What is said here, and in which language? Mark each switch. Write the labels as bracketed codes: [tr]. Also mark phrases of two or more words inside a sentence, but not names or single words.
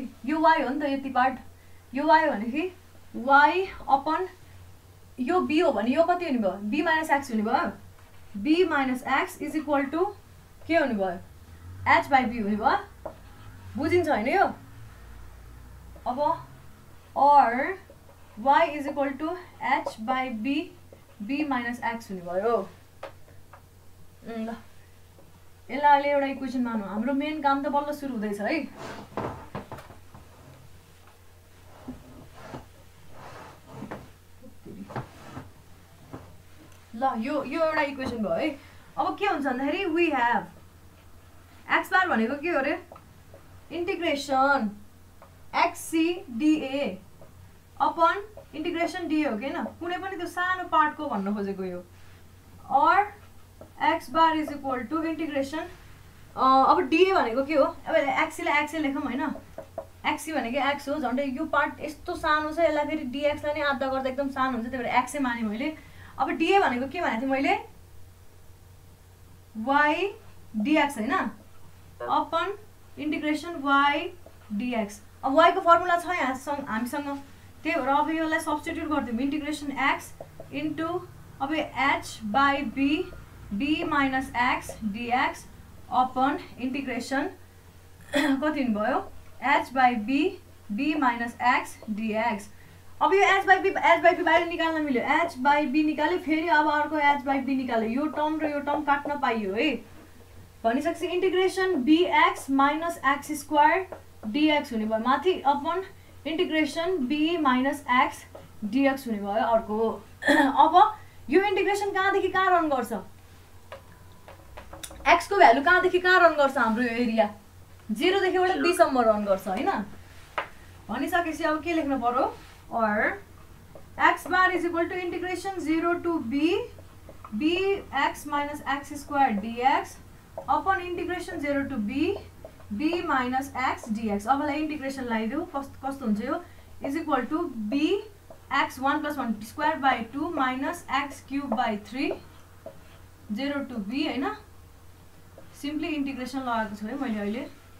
[ne] यो y हो नि त यति पार्ट, यो y भनेको y अपन यो b हो भने यो कति हुने भयो b - x हुने भयो, b - x [en] is equal to [ne] के हुने भयो h/b हुने भयो। बुझिन्छ हैन यो। अब or y [en] is equal to [ne] h/b b - x हुने भयो। ल यसलाई अहिले एउटा इक्वेसन मानौ, हाम्रो मेन काम त बल्ल सुरु हुँदैछ है। ल यो एउटा इक्वेसन भयो है। अब के हुन्छ भन्दाखेरि [en] we have x bar [ne] भनेको के हो रे, इंटीग्रेशन xc dA अपन इंटीग्रेशन dA हो कि हैन, कुनै पनि त्यो सानो पार्टको भन्न खोजेको यो। और [en] x bar is equal to integration [ne] अब dA भनेको के हो, अब x लाई x लेखौँ हैन, x भनेको x हो, झन्डै यो पार्ट यस्तो सानो छ, यसलाई फेरि dx लाई नै आधा गर्दा एकदम सानो हुन्छ, त्यही भएर x माने मैले। अब dA भनेको के भनेको थिएँ मैले, y dx हैन [en] upon integration y dx. [ne] अब y को फर्मुला छ यहाँ हामीसँग, त्यही भएर अब यसलाई सब्स्टिट्युट गर्दियौँ, [en] integration x into [ne] अब h/b b - x dx [en] upon integration [ne] कति हुने भयो h/b b - x dx। अब यो h/b बाहिर निकाल्न मिल्यो, h/b निकाल्यो, फेरि अब अर्को h/b निकाल्यो, यो टर्म र यो टर्म काट्न पाइयो है। भनिसकेपछि इंटीग्रेशन bx - x² dx हुने भयो माथि, [en] upon integration b - x dx [ne] हुने भयो अर्को। अब यो इंटीग्रेशन कहाँदेखि कहाँ रन गर्छ, x को भ्यालु कहाँदेखि कहाँ रन गर्छ, हाम्रो यो एरिया 0 देखिबाट b सम्म रन गर्छ हैन। भनिसकेपछि अब के लेख्नु पर्यो, [en] और x bar is equal to integration 0 to b bx - x² dx upon integration 0 to b b - x dx। [ne] अब लाई इंटीग्रेशन लगाइदेऊ, कस्तो हुन्छ यो, [en] is equal to b x 1 + 1 square by 2 minus x cube by 3 0 to b [ne] हैन। [en] simply integration [ne] लगाएको छु है मैले अहिले।